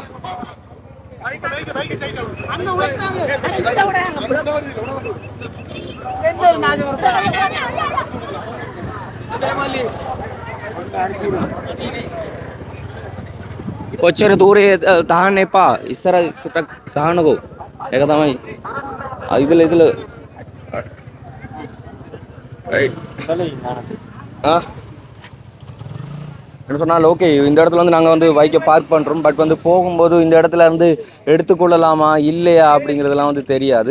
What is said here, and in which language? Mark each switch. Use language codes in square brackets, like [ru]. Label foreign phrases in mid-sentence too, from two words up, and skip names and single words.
[si] කොච්චර දූරේ දාන්න එපා. ඉස්සර චුට්ටක් දාන්නකෝ. ඒක තමයි. [ta] இதுல என்ன சொன்னால் ஓகே, இந்த இடத்துல நாங்கள் [en] bike park [ta] பண்ணுறோம். பட் போகும்போது இந்த இடத்துல எடுத்துக்கொள்ளலாமா இல்லையா அப்படிங்கிறதுலாம் தெரியாது.